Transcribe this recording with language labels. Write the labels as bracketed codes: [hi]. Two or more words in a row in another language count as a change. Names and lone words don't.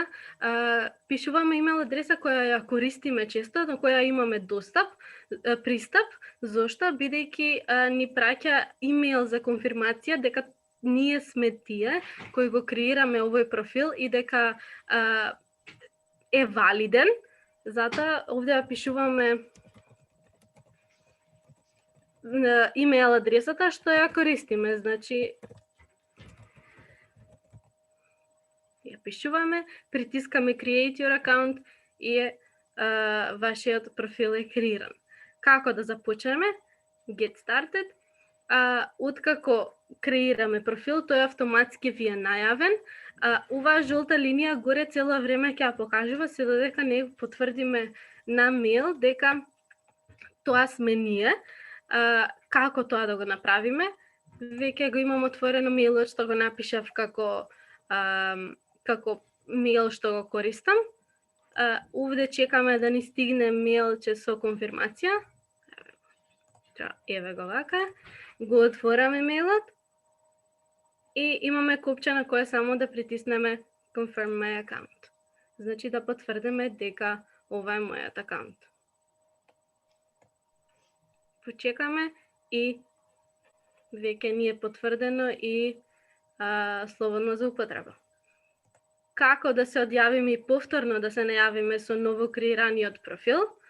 [mk] Пишуваме имейл адреса која ја користиме често, на која имаме пристап, зошто бидејќи ни праќа имейл за конфирмација дека ние сме тие кои го креираме овој профил и дека е валиден. Затоа овде ја пишуваме имейл адресата што ја користиме, значи ја пишуваме, притискаме [en] Create your account [mk] и вашиот профил е креиран. Како да започнеме? [en] Get started. [mk] Откако креираме профил, тој автоматски ви е најавен. Оваа жолта линија горе цело време ќе ја покажува се додека не потврдиме на мејл дека тоа сме ние. Како тоа да го направиме? Веќе го имам отворено мејлот што го напишав како мејл што го користам. Овде чекаме да ни стигне мејлче со конфирмација. Еве го вака. Го отвораме мејлот и имаме копче на кое само да притиснеме [en] Confirm my account. [mk] Значи да потврдиме дека ова е мојот акаунт. Почекаме и веќе ни е потврдено и слободно за употреба. Како да се одјавиме и повторно да се најавиме со ново креираниот профил?